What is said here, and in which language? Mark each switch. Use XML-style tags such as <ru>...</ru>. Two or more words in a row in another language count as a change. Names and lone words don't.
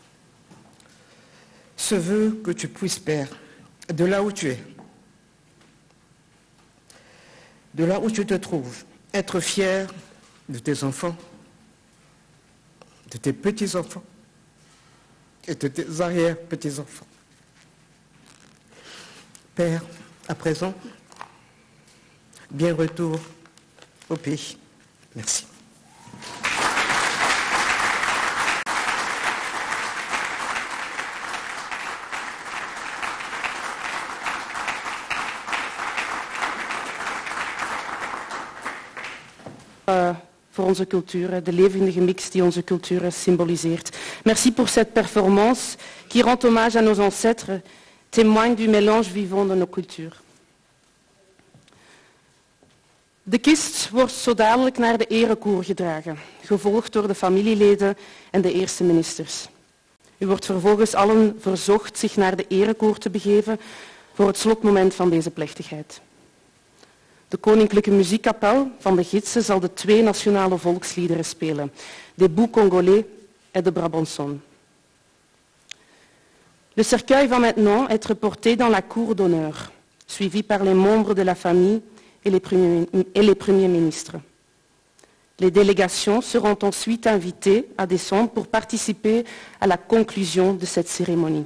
<fr>Ce vœu que tu puisses, Père, de là où tu es, de là où tu te trouves, être fier de tes enfants, de tes petits-enfants et de tes arrière-petits-enfants. Père, à présent, bien retour au pays. Merci.</fr> <nl>Voor onze cultuur, de levendige mix die onze cultuur symboliseert.</nl> <fr>Merci pour cette performance qui rend hommage à nos ancêtres, témoigne du mélange vivant de nos cultures.</fr> <nl>De kist wordt zo dadelijk naar de erekoer gedragen, gevolgd door de familieleden en de eerste ministers. U wordt vervolgens allen verzocht zich naar de erekoer te begeven voor het slotmoment van deze plechtigheid. De Koninklijke Muziekkapel van de Gidsen zal de 2 nationale volksliederen spelen,</nl> <fr>des Bouts Congolais et de Brabançon. Le cercueil va maintenant être porté dans la cour d'honneur, suivi par les membres de la famille et les premiers ministres. Les délégations seront ensuite invitées à descendre pour participer à la conclusion de cette cérémonie.</fr>